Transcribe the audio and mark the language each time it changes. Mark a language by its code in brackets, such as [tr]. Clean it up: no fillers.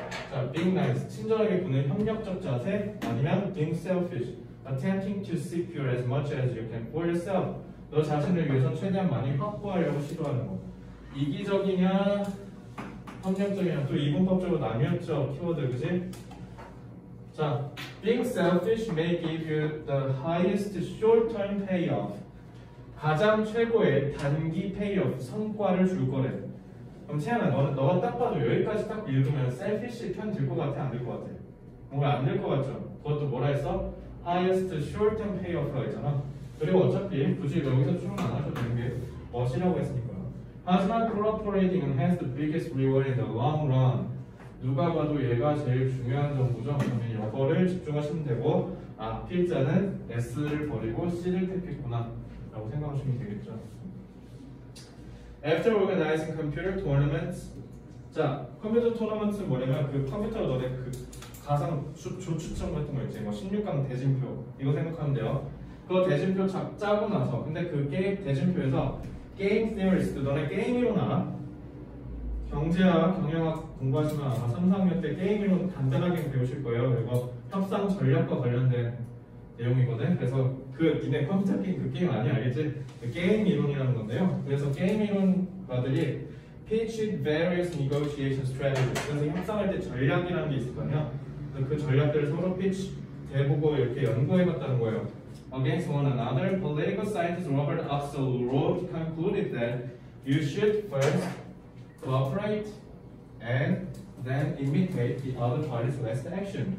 [en] 자, being nice, [ko] 친절하게 구는 협력적 자세, 아니면 [en] being selfish, attempting to secure as much as you can for yourself. [ko] 너 자신을 위해서 최대한 많이 확보하려고 시도하는 거. 이기적이냐, 협력적이냐, 또 이분법적으로 나뉘었죠, 키워드, 그지? [en] 자, being selfish may give you the highest short-term payoff. [ko] 가장 최고의 단기 payoff, 성과를 줄 거래. 그럼 채연아, 너가 딱 봐도 여기까지 딱 읽으면 selfish 편 들 것 같아, 안 들 것 같아? 뭔가 안 들 것 같죠? 그것도 뭐라 했어? [en] highest short-term payoff가 있잖아. [ko] 그리고 어차피 굳이 여기서 출근 안 하셔도 되는 게 멋이라고 했으니까요. [en] 하지만 cooperating은 has the biggest reward in the long run. [ko] 누가 봐도 얘가 제일 중요한 정보죠. 그러면 이거를 집중하시면 되고, 아, 필자는 S를 버리고 C를 택했구나 라고 생각하시면 되겠죠. [en] After organizing computer tournaments, [ko] 자, 컴퓨터 토너먼트는 뭐냐면 그 컴퓨터로 너네 그 가상 조추첨 같은 거 있지, 뭐 16강 대진표 이거 생각하면 돼요. 그거 대진표 짜고 나서, 근데 그 게임 대진표에서 게임 theorist, 너네 게임 이론 알아? 경제학, 경영학 공부하시면 아마 3, 4학년 때 게임 이론 간단하게 배우실 거예요. 그리고 협상 전략과 관련된 내용이거든. 그래서 그 니네 컴퓨터 게임 그 게임 아니야, 알겠지? 그 게임 이론이라는 건데요. [en] 그래서 게임 이론가들이 pitch various negotiation strategies. [ko] 그래서 협상할 때 전략이라는 게 있을 거 아니야. 그 전략들을 서로 pitch 대보고 이렇게 연구해봤다는 거예요. [en] Against one another, political scientist Robert Axelrod concluded that you should first cooperate and then imitate the other party's last action.